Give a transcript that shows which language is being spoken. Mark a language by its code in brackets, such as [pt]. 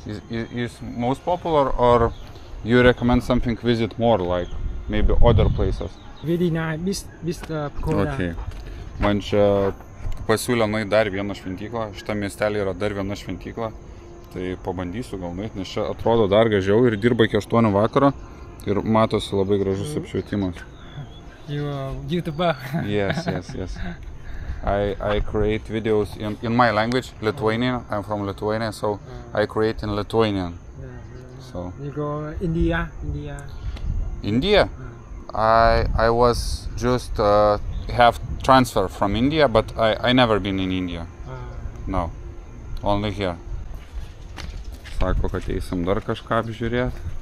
[en] Is most popular, or you recommend something visit more, like maybe other places? Very nice. Pagoda. Okay. [lt] Man čia pasiūlė nueiti dar vieną šventyklą. Šitą miestelį yra dar viena šventykla. Tai pabandysiu gal nueiti, nes čia atrodo dar gražiau ir dirba iki 8 vakaro. Ir matosi labai gražus apšvietimas. [en] You are YouTuber. Yes. I create videos in my language, Lithuanian. I'm from Lithuania, so I create in Lithuanian. So You go India. India? I was just have transfer from India, but I never been in India. No. Only here. [lt] Sako, kad eisim dar kažką apžiūrėti.